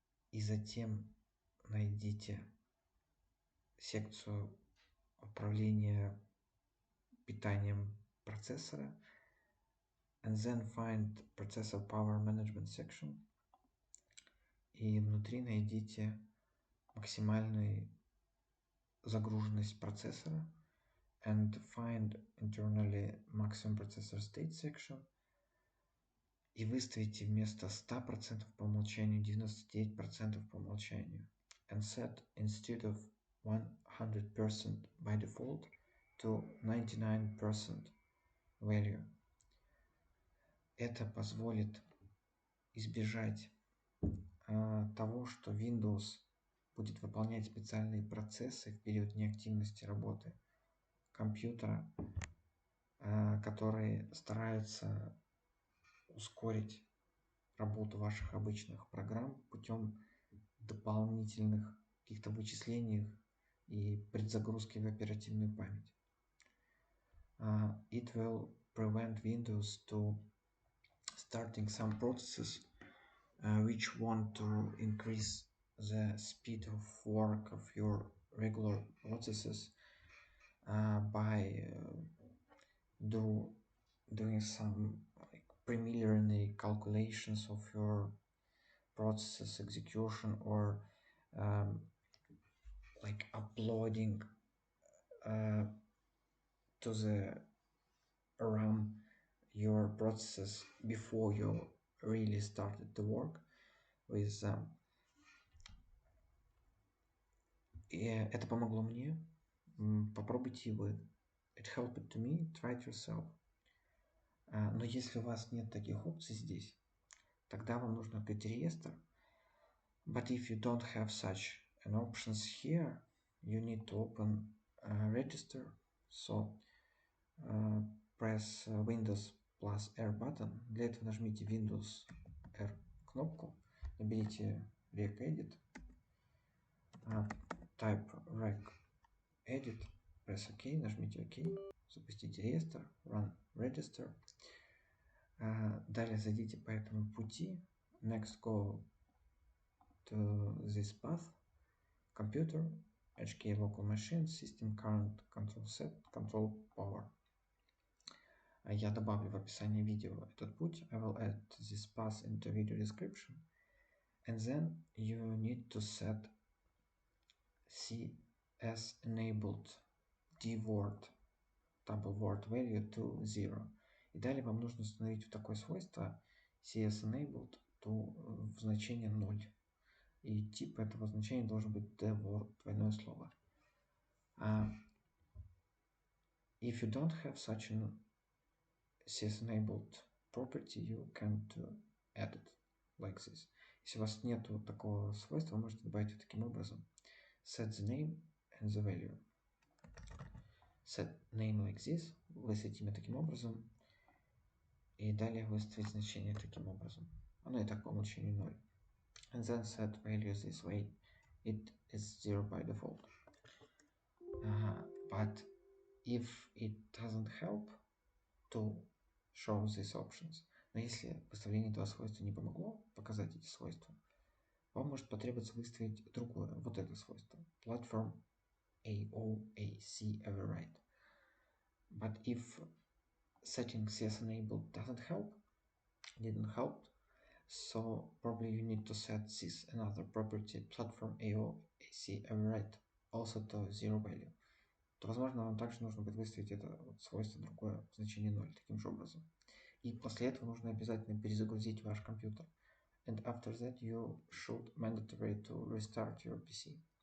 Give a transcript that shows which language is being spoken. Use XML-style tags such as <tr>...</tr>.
<ru>и затем найдите секцию управления питанием процессора,</ru> <en>and then find Processor Power Management section,</en> <ru>и внутри найдите максимальную загруженность процессора,</ru> <en>and find internally maximum processor state section,</en> <ru>и выставите вместо 100% по умолчанию</ru> <en>99% по умолчанию, and set instead of 100% by default to 99% value.</en> <ru>Это позволит избежать того, что Windows будет выполнять специальные процессы в период неактивности работы компьютера, которые стараются ускорить работу ваших обычных программ путем дополнительных каких-то вычислений и предзагрузки в оперативную память.</ru> <en>It will prevent Windows to starting some processes which want to increase the speed of work of your regular processes by doing some preliminary calculations of your process execution, or like uploading to the RAM your processes before you really started to work with them.</en> <ru>И это помогло мне. Попробуйте вы.</ru> <en>It helped to me. Try it yourself.</en> <ru>Но если у вас нет таких опций здесь, тогда вам нужно открыть реестр.</ru> <en>But if you don't have such an options here, you need to open register. So press Windows plus R button.</en> <ru>Для этого нажмите Windows R кнопку, наберите regedit,</ru> <en>type regedit, press OK,</en> <ru>нажмите OK, запустите реестр,</ru> <en>run register.</en> <ru>Далее зайдите по этому пути,</ru> <en>next go to this path, computer, HK local machine, system current, control set, control power.</en> <ru>Я добавлю в описании видео этот путь.</ru> <en>I will add this path into video description. And then you need to set CS enabled dword double word value to 0.</en> <ru>И далее вам нужно установить вот такое свойство CS enabled to в значение 0. И тип этого значения должен быть dword, двойное слово.</ru> <en>If you don't have such an CS enabled property, you can't add it like this.</en> <ru>Если у вас нет такого свойства, вы можете добавить его таким образом.</ru> <en>Set the name and the value. Set name like this.</en> <ru>Выставить имя таким образом. И далее выставить значение таким образом. Оно и так по умолчанию 0.</ru> <en>And then set value this way. It is 0 by default. But if it doesn't help to show these options,</en> <ru>но если выставление этого свойства не помогло показать эти свойства, вам может потребоваться выставить другое, вот это свойство, Platform AOAC override.</ru> <en>But if settings yes enabled didn't help, so probably you need to set this another property platform AOAC override also to zero value.</en> <ru>То, возможно, вам также нужно будет выставить это вот свойство другое, значение 0, таким же образом. И после этого нужно обязательно перезагрузить ваш компьютер.</ru> <en>And after that you should mandatory to restart your PC.</en>